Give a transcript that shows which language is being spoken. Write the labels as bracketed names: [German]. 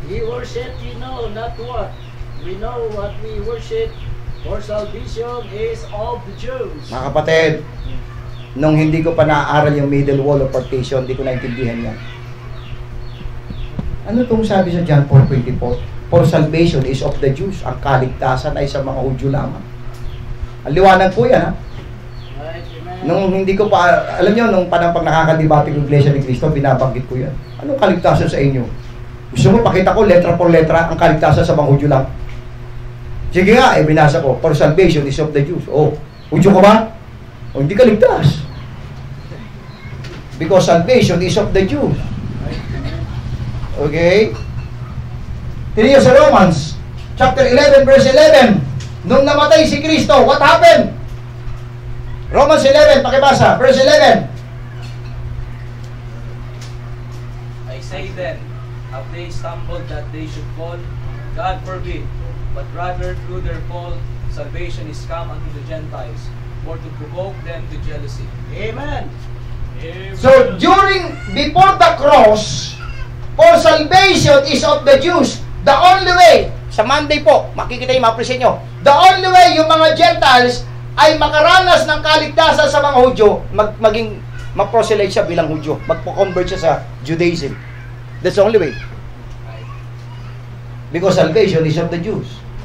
[English] We worship, you know, not what. We know what we worship, for salvation is of the Jews. [Filipino] Mga kapatid, nung hindi ko pa naaaral yung middle wall of partition, hindi ko naintindihan yan. Ano itong sabi sa John 4:24? [English] For salvation is of the Jews. [Filipino] Ang kaligtasan ay sa mga Hudyo lamang. Ang liwanag po yan, ha? [English] Right, amen. [Filipino] Nung hindi ko pa, alam nyo, nung pag nakakadebate ng Iglesia ni Cristo, binabanggit ko yan. Anong kaligtasan sa inyo? Gusto mo pakita ko, letra por letra, ang kaligtasan sa mga Hudyo lang? Sige nga, binasa ko, [English] for salvation is of the Jews. [Filipino] Oh, Hudyo ka ba? O, hindi ka ligtas. [English] Because salvation is of the Jews. [Filipino] Okay? Tingnan sa Romans, chapter 11, verse 11. Nung namatay si Kristo, [English] what happened? [Filipino] Romans 11, pakibasa, verse 11. [English] I say then, have they stumbled that they should fall? God forbid. But rather through their fall, salvation is come unto the Gentiles, for to provoke them to jealousy. Amen. So, before the cross, for salvation is of the Jews. The only way, [Filipino] sa Monday po, makikita yung ma-present nyo, the only way yung mga Gentiles ay makaranas ng kaligtasan sa mga Hudyo, maging ma-proselyte siya bilang Hudyo, magpo-convert siya sa Judaism. [English] That's the only way. Because salvation is of the Jews.